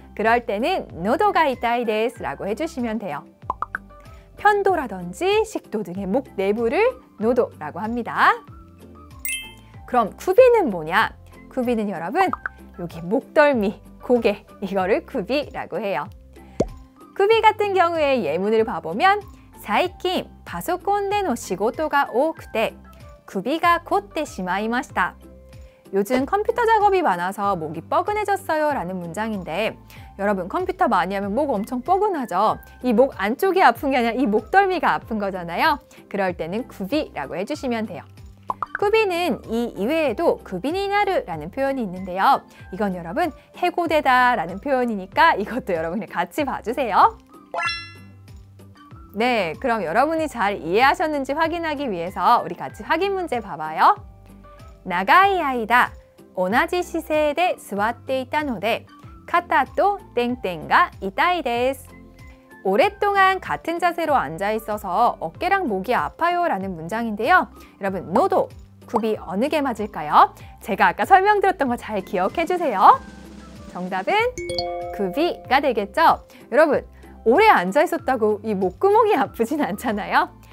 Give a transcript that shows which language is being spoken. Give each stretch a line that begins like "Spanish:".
Korean: 그럴 때는 노도가 이타이 데스 라고 해주시면 돼요. 편도라든지 식도 등의 목 내부를 노도라고 합니다. 그럼 구비는 뭐냐? 구비는 여러분 여기 목덜미, 고개 이거를 구비라고 해요. 구비 같은 경우에 예문을 봐보면
Japanese: 最近 パソコンでの仕事が多くて 구비가凝ってしまいました.
Korean: 요즘 컴퓨터 작업이 많아서 목이 뻐근해졌어요 라는 문장인데, 여러분 컴퓨터 많이 하면 목 엄청 뻐근하죠? 이 목 안쪽이 아픈 게 아니라 이 목덜미가 아픈 거잖아요. 그럴 때는 구비라고 해주시면 돼요. 구비는 이 이외에도 구비니나르 라는 표현이 있는데요. 이건 여러분 해고되다 라는 표현이니까 이것도 여러분이 같이 봐주세요. 네, 그럼 여러분이 잘 이해하셨는지 확인하기 위해서 우리 같이 확인 문제 봐봐요.
Japanese: 長い間同じ姿勢で座っていたので肩と땡땡が痛いです.
Korean: 오랫동안 같은 자세로 앉아 있어서 어깨랑 목이 아파요 라는 문장인데요. 여러분 노도, 굽이 어느 게 맞을까요? 제가 아까 설명드렸던 거 잘 기억해 주세요. 정답은 굽이가 되겠죠? 여러분, 오래 앉아 있었다고 이 목구멍이 아프진 않잖아요.